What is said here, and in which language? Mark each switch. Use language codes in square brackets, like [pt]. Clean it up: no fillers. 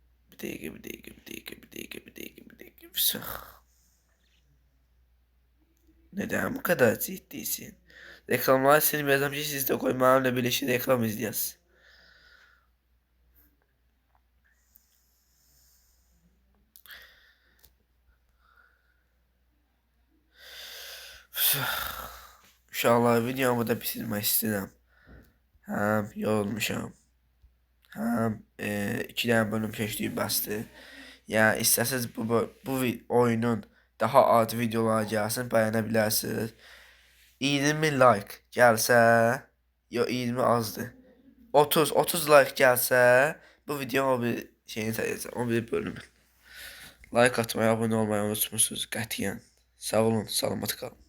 [az] Bir dəqiqə, bir dəqiqə, bir dəqiqə, bir dəqiqə, bir dəqiqə, bir dəqiqə, bir dəqiqə. [tr] Neden bu kadar ciddisin? Reklamları silmeyeceğim ki siz de koymamla birleşik reklam izleyəsiniz. [az] Uşaqlar videomu da bitirmək istəyirəm. Həm yorulmuşam. Həm 2 dənə bölüm keçdiyim bəsdir. Yəni istəsəz bu oyunun daha adi videoları gəlsin, bəyənə bilərsiniz. 20 like gəlsə, yo 20 azdır. 30 like gəlsə, bu videonun o bir şeyini sayacağım, o bir bölümü. Like atmayı, abunə olmayı unutmursunuz qətiyyən. Sağ olun, salamat qalın.